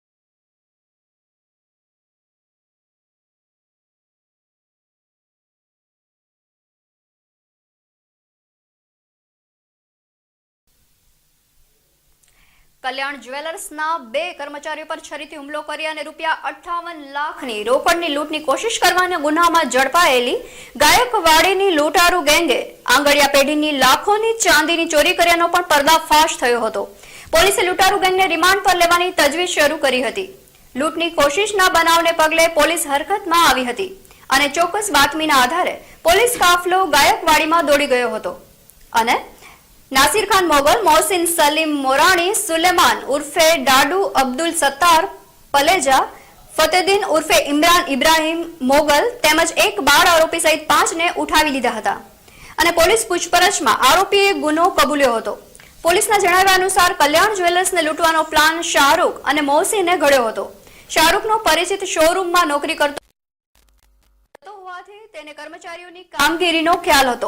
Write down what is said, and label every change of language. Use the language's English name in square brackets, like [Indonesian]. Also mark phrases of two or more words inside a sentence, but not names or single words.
[Gujarati] કલ્યાણ જ્વેલર્સના 2 કર્મચારીઓ પર છરીથી હુમલો કરી અને ₹58 લાખની રોકડની લૂંટની કોશિશ કરવાના ગુનામાં ઝડપાયેલી ગાયકવાડીની લૂંટારૂ ગેંગે આંગળિયા પેઢીની લાખોની ચાંદીની ચોરી કર્યાનો પણ પર્દાફાશ થયો હતો। પોલીસે લૂંટારૂ ગેંગને રિમાન્ડ પર લેવાની તજવીજ શરૂ કરી હતી। લૂંટની કોશિશના બનાવને પગલે પોલીસ હરકતમાં આવી હતી અને ચોક્કસ બાતમીના આધારે પોલીસ કાફલો ગાયકવાડીમાં દોડી ગયો હતો અને नासिर खान मोगल, मोहसिन सलीम मोराणी, सुलेमान उर्फे डाडू, अब्दुल सत्तार पलेजा, फतेदीन उर्फे इमरान इब्राहिम मोगल તેમજ એક બાળ આરોપી સહિત 5 ને ઉઠાવી લીધા હતા અને પોલીસ પૂછપરછમાં આરોપીએ ગુનો કબૂલ્યો હતો। પોલીસના જણાવ્યા અનુસાર કલ્યાણ જ્વેલર્સને લૂંટવાનો પ્લાન શાહરૂખ અને મોહસિને ઘડ્યો હતો। શાહરૂખનો પરિચિત શોરૂમમાં નોકરી કરતો હોવાથી તેને કર્મચારીઓની કામગીરીનો ખ્યાલ હતો।